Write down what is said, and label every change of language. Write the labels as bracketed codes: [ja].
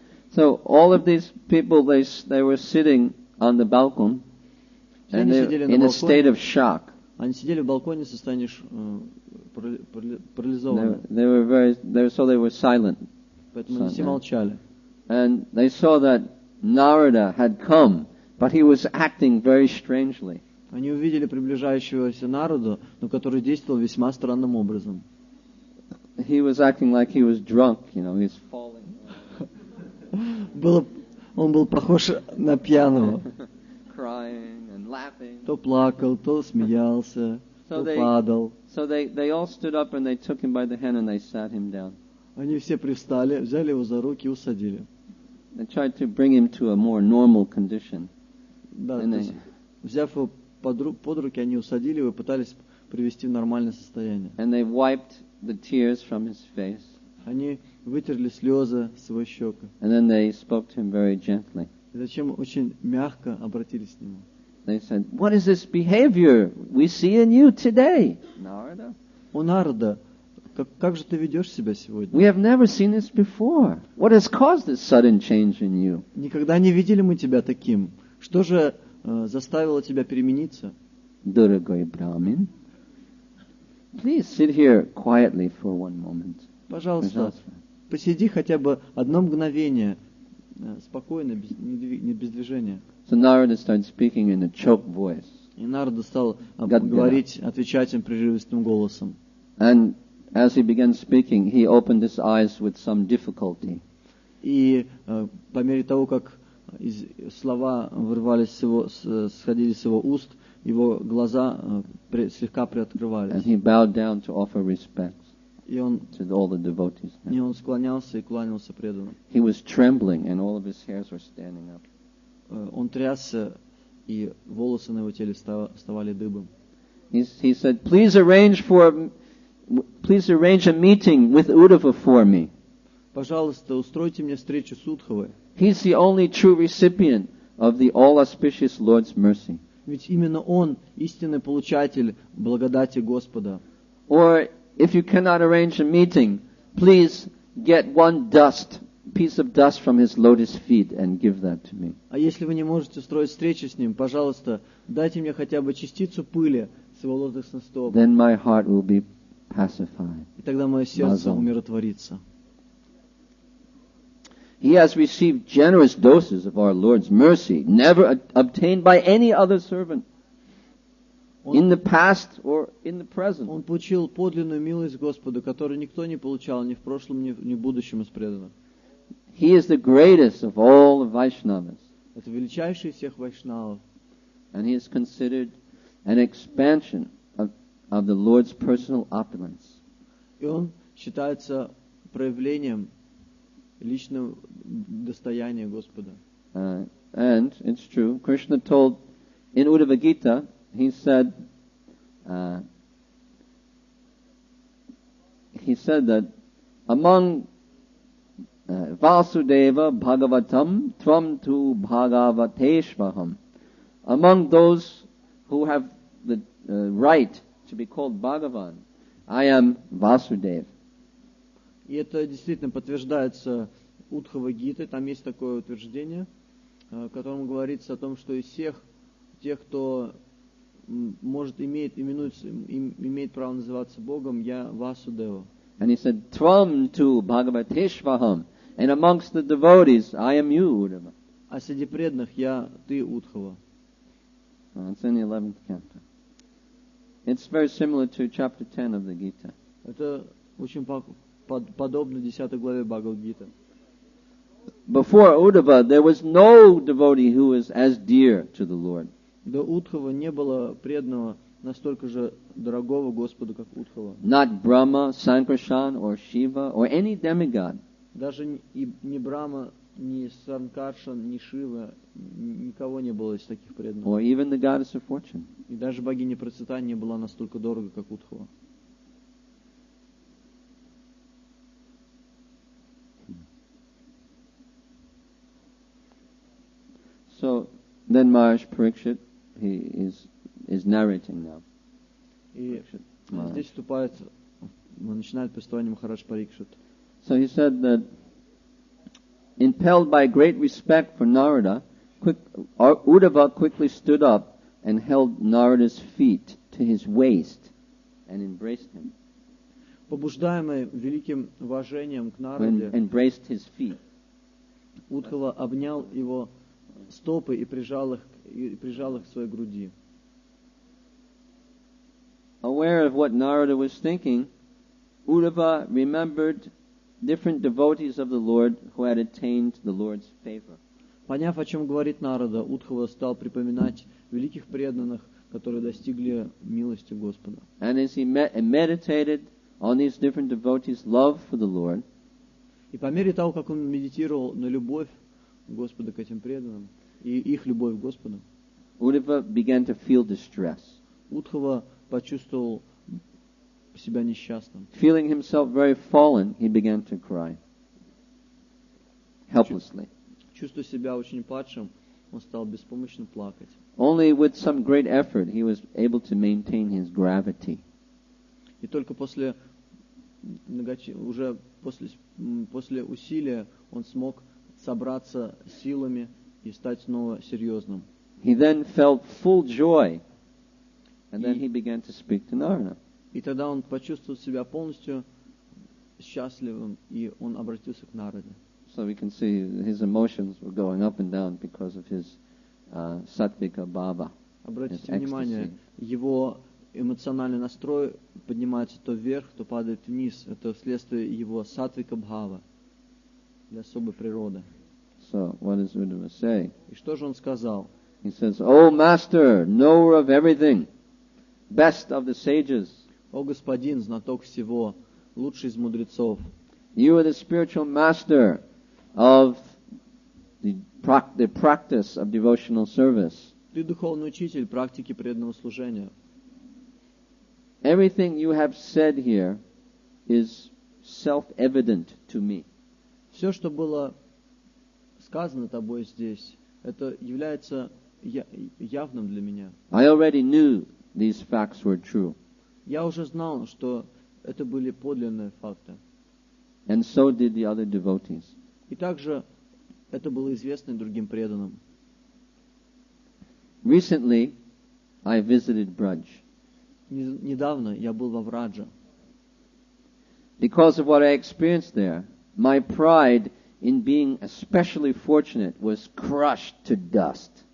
[en] So all of these people, they were sitting on the balcony, and they were in a state of shock. [ru] Они сидели в балконе в состоянии парализованного. [en] They were silent. [ru] Поэтому они все молчали. [en] And they saw that Narada had come, but he was acting very strangely. [ru] Они увидели приближающегося Нараду, но который действовал весьма странным образом. [en] He was acting like he was drunk, he was falling. [ru] Он был похож на пьяного. [en] Crying and laughing. [ru] То плакал, то смеялся, то падал. [en] So they all stood up and they took him by the hand and they sat him down. [ru] Они все привстали, взяли его за руки и усадили. [en] They tried to bring him to a more normal condition. [ru] Да, взяв его под руки, они усадили его и пытались привести в нормальное состояние. [en] And they wiped the tears from his face. [ru] Они вытерли слезы с его щек. [en] And then they spoke to him very gently. [ru] И зачем очень мягко обратились к нему. [en] They said, "What is this behavior we see in you today, Narada? [ru] О, Нарада, как же ты ведешь себя сегодня? [en] We have never seen this before. What has caused this sudden change in you?" [ru] Никогда не видели мы тебя таким. Что же заставило тебя перемениться? [en] Duragoi Brahmin, please sit here quietly for one moment. [ru] Пожалуйста, посиди хотя бы одно мгновение, спокойно, без движения. [en] So Narada started speaking in a choked voice. [ru] И Нарада стал говорить, отвечать им прерывистым голосом. [en] And as he began speaking, he opened his eyes with some difficulty. [ru] И по мере того, как слова вырвались сходились с его уст, его глаза слегка приоткрывались. [en] And he bowed down to offer respects to all the devotees. [ru] И он склонялся и кланялся преданным. [en] He was trembling and all of his hairs were standing up. [ru] Он трясся, и волосы на его теле вставали дыбом. [en] He said, please arrange a meeting with Uddhava for me. [ru] Пожалуйста, устройте мне встречу с Удхавой. [en] He's the only true recipient of the all-auspicious Lord's mercy. [ru] Ведь именно он истинный получатель благодати Господа. [en] Or if you cannot arrange a meeting, please get one piece of dust from his lotus feet and give that to me. [ru] А если вы не можете устроить встречу с ним, пожалуйста, дайте мне хотя бы частицу пыли с его лотосных стоп. [en] Then my heart will be pacified. [ru] И тогда мое сердце умиротворится. [en] He has received generous doses of our Lord's mercy, never obtained by any other servant, in the past or in the present. [ru] Он получил подлинную милость Господа, которую никто не получал ни в прошлом, ни в будущем из преданных. [en] He is the greatest of all the Vaishnavas. [ru] Это величайший из всех вайшнавов. [en] And he is considered an expansion of the Lord's personal opulence. [ru] И он считается проявлением личного достояния Господа. [en] And it's true. Krishna told in Uddhava Gita, he said that among [sa] Vasudeva Bhagavatam Tvam tu Bhagavateshvaham, [en] among those who have the right to be called Bhagavan, I am Vasudeva. [ru] И это действительно подтверждается Удхава Гитой. Там есть такое утверждение, в котором говорится о том, что из всех тех, кто имеет право называться Богом, я Васудева. [en] And he said, [sa] Tvam tu Bhagavateshvaham, [en] and amongst the devotees, I am you, Uddhava. [ru] А среди преданных ты Удхава. [en] It's in the 11th canto. It's very similar to chapter 10 of the Gita. [ru] Это очень подобно 10 главе Бхагавад-гиты. [en] Before Uddhava, there was no devotee who was as dear to the Lord. [ru] До Удхава не было преданного, настолько же дорогого Господу, как Удхава. [en] Not Brahma, Sankarshan, or Shiva, or any demigod. [ru] Даже ни Брахма, ни Санкаршан, ни Шива, никого не было из таких преданных. [en] Or even the goddess of fortune. [ru] И даже богиня процветания была настолько дорого, как Удхава. [en] So then Maharaj Parikshit, he is narrating now. [ru] И здесь вступает, начинает повествование Махарадж Парикшит. [en] So he said that, impelled by great respect for Narada, Uddhava quickly stood up and held Narada's feet to his waist and embraced him. [ru] Побуждаемый великим уважением к Нараде, [en] Embraced his feet. [ru] Удхава обнял его стопы и прижал их к своей груди. [en] Aware of what Narada was thinking, Uddhava remembered different devotees of the Lord who had attained the Lord's favor. [ru] Поняв, о чем говорит Нарада, Удхава стал припоминать великих преданных, которые достигли милости Господа. [en] And as he meditated on these different devotees' love for the Lord, [ru] и по мере того, как он медитировал на любовь Господа к этим преданным и их любовь к Господу, [en] Uddhava began to feel distress. [ru] Удхава почувствовал себя несчастным. [en] Feeling himself very fallen, he began to cry, helplessly. [ru] Чувствуя себя очень падшим, он стал беспомощно плакать. [en] Only with some great effort he was able to maintain his gravity. [ru] И только после усилия он смог собраться силами и стать снова серьезным. [en] He then felt full joy, and then he began to speak to Narada. [ru] И тогда он почувствовал себя полностью счастливым, и он обратился к Нараде. [en] So we can see his emotions were going up and down because of his sattvika bhava. [ru] Обратите внимание, его эмоциональный настрой поднимается то вверх, то падает вниз. Это вследствие его саттвика бхава, для особой природы. [en] So what does Uddhava say? [ru] И что же он сказал? [en] He says, "O Master, knower of everything, best of the sages, [ru] О господин, знаток всего, лучший из мудрецов, [en] you are the spiritual master of the practice of devotional service. [ru] ты духовный учитель практики преданного служения. [en] Everything you have said here is self-evident to me. [ru] Все, что было сказано тобой здесь, это является явным для меня. [en] I already knew these facts were true. [ru] Я уже знал, что это были подлинные факты. [en] And so did the other devotees. [ru] И также это было известно и другим преданным. [en] Recently, I visited Braj. [ru] Недавно я был во Врадже. [en] Because of what I experienced there, my pride in being especially fortunate was crushed to dust.